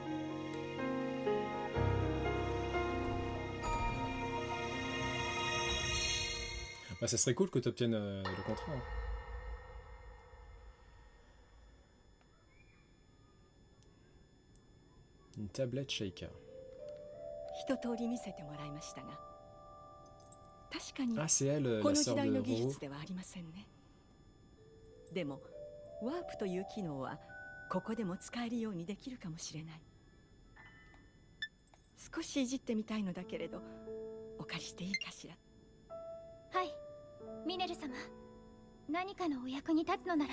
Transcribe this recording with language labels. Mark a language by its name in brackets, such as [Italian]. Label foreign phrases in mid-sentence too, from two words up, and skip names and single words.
[French] Bah, ça serait cool que tu obtiennes le contrat. Hein. Une tablette shaker. Ah, c'est elle, la sœur de Roro. [Japanese] でもワープという機能はここでも使えるようにできるかもしれない。少しいじってみたいのだけれど、お借りしていいかしら。はい、ミネル様。何かのお役に立つのなら。